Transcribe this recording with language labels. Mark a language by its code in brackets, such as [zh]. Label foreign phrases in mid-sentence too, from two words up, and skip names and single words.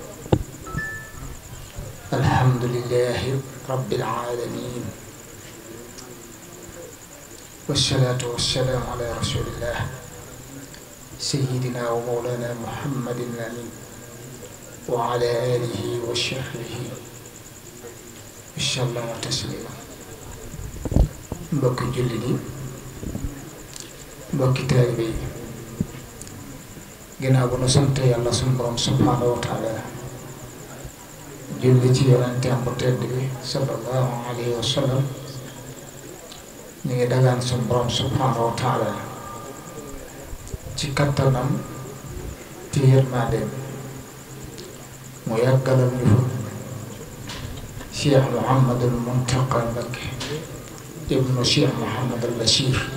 [ar] الحمد لله رب العالمين والصلاة والسلام على رسول الله سيدنا ومولانا محمد الأمين وعلى آله وصحبه وسلم تسليما. [wo] mbokki jullit yi mbokki taalibe yi ginnaaw bu nu sant yàlla sunu borom [ar] سبحانه وتعالى [wo] julli ci yonenteem bu tedd bi [ar] صلى الله عليه وسلم [wo] ñu ngi dagaan sunu borom [ar] سبحانه وتعالى [wo] ci kattanam ci yërmandeem mu yàggalal ñu fa Cheikh Mouhamadul Muntaqa Mbacké ibnu Cheikh Mouhamadul Bachir